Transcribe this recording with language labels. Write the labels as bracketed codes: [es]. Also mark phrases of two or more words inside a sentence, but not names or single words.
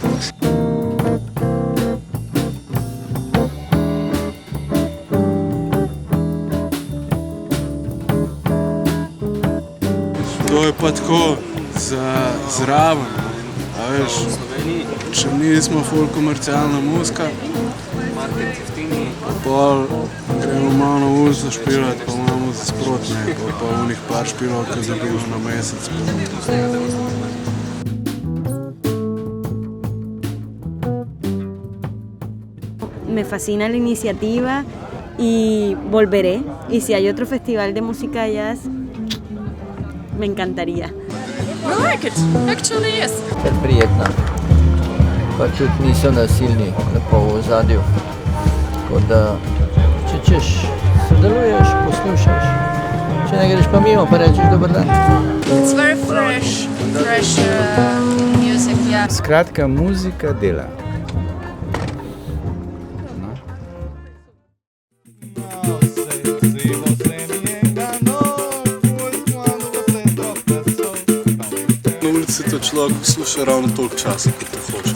[sl] to je pa tako zraven, a veš, če nismo ful komercialna muzika, pol gremo malo na ulico špilati, pa imamo za sprotne, pa unih par špilov, ki dobimo na mesec. [es] Me fascina la iniciativa y volveré. Y si hay otro festival de música jazz, me encantaría. [en] I like it. Actually, yes. [sl] Ker prijetna, pa tudi niso nasilni, lepo v ozadju. Tako da, če češ, sodeluješ, poslušaš. Če ne greš pa mimo, pa rečeš dober dan. [en] It's very fresh music, yeah. [sl] Skratka, muzika dela. To človek posluša ravno toliko časa, kot te hoče.